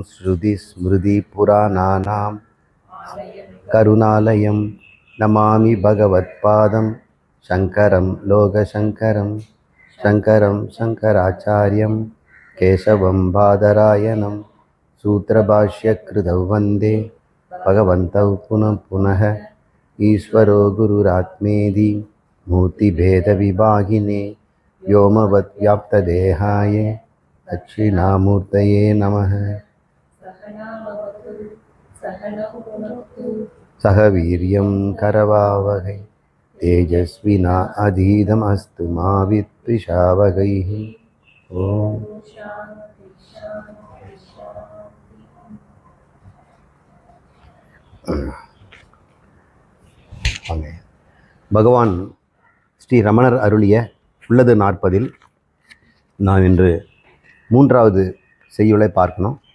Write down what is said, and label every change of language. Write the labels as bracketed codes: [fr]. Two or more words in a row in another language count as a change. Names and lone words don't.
[sa] श्रुतिस्मृतिपुराणानां करुणालयं नमामि भगवत्पादं शङ्करं लोकशङ्करं शङ्करं शङ्कराचार्यं केशवं बादरायणं सूत्रभाष्यकृतौ वन्दे भगवन्तौ पुनः पुनः ईश्वरो गुरुरात्मेदि मूर्तिभेदविभागिने व्योमवद्व्याप्तदेहाय दक्षिणामूर्तये नमः। सह वीर्यं करवावहै तेजस्विना अधीतमस्तु मा विद्विषावहैः। [ta] ओम பகவான் ஸ்ரீ ரமணர் அருளிய உள்ளது 40 நாம் இன்று 3வது செய்யுளை பார்க்கணும்.